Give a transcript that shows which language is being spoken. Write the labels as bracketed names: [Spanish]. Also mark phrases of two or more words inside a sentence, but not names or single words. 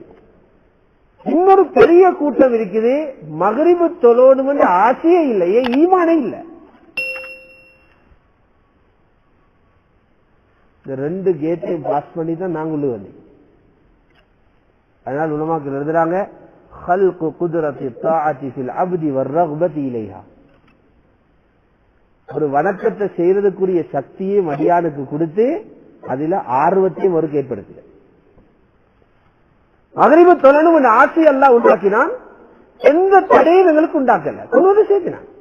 [Tamil] இன்னொரு பெரிய கூட்டம் இருக்குது, மகரிபு தொழணும் என்ற ஆசையே இல்லையே, ஈமானே இல்லை. இந்த 2 கேட்டையும் பாஸ் பண்ணி தான் நாங்க உள்ள வந்தோம். அதனால உலமாக்கள் எழுதுறாங்க, [Arabic] خلق قدرة الطاعة في العبد والرغبة إليها. [Tamil] ஒரு வணக்கத்தை செய்யறதுக்குரிய சக்தியை மடியானுக்கு கொடுத்து அதுல ஆர்வத்தையும் ஒரு ஏற்படுத்த. மகரிபு தொழணும் என்ற ஆசை அல்லாஹ் உண்டாக்கினான், எந்த தடையும் எங்களுக்கு உண்டாக்கல, கொண்டு சேர்த்தினான்.